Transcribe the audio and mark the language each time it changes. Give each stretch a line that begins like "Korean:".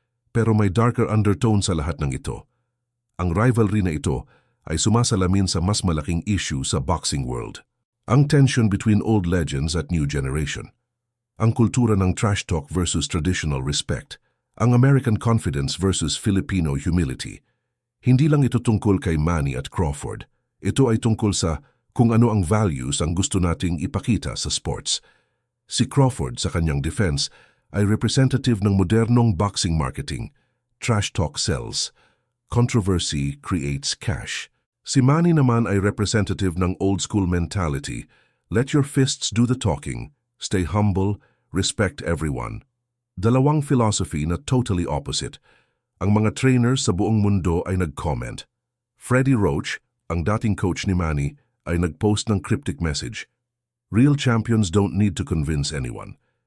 Filipino: Pero may darker undertone sa lahat ng ito. Ang rivalry na ito ay sumasalamin sa mas malaking issue sa boxing world. Ang tension between old legends at new generation. Ang kultura ng trash talk versus traditional respect. Ang American confidence versus Filipino humility. Hindi lang ito tungkol kay Manny at Crawford. Ito ay tungkol sa kung ano ang values ang gusto nating ipakita sa sports. Si Crawford sa kanyang defense ay representative ng modernong boxing marketing.
English: Trash talk sells. Controversy creates cash.
Filipino: Si Manny naman ay representative ng old-school mentality.
English: Let your fists do the talking. Stay humble. Respect everyone.
Filipino: Dalawang philosophy na totally opposite. Ang mga trainers sa buong mundo ay nag-comment. Freddie Roach, ang dating coach ni Manny, ay nag-post ng cryptic message.
English: Real champions don't need to convince anyone.